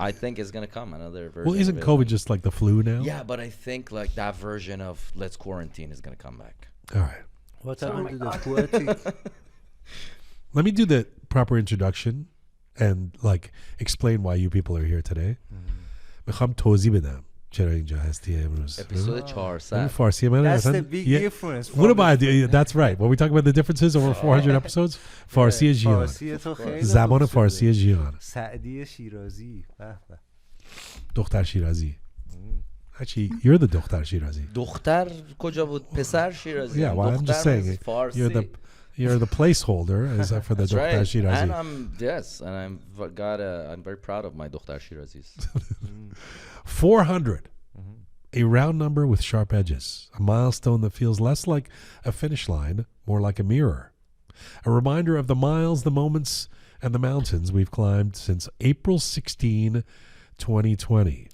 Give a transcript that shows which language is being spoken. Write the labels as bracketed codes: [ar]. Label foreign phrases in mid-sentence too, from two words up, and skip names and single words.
[en] I think it's gonna come another version. Well, isn't of it. COVID just like the flu now? Yeah, but I think like that version of let's quarantine is gonna come back. All right. What Oh happened my to the God. poetic? Let me do the proper introduction and like explain why you people are here today. [fa] میخوام توضیح بدم چرا اینجا هستی امروز. [en] Episode 400. [fa] فارسی من [en] That's the [fa] اصلا [en] big [fa] یه- [en] difference. What about that's right. When we talk about the differences over 400 episodes, [fa] فارسی جیان. فارسی تو خیلی زبان خوب فارسی شده. جیان. سعدی شیرازی. به به. دختر شیرازی. [en] Actually, you're the [fa] دختر شیرازی. دختر کجا بود؟ پسر شیرازی. [en] Yeah, well, I'm just saying it. [fa] فارسی. [en] You're the placeholder as for the That's [fa] دختر [en] right. [fa] شیرازی. [en] And I'm very proud of my [fa] دختر شیرازی's. [en] 400. A round number with sharp edges. A milestone that feels less like a finish line, more like a mirror. A reminder of the miles, the moments, and the mountains we've climbed since April 16, 2020.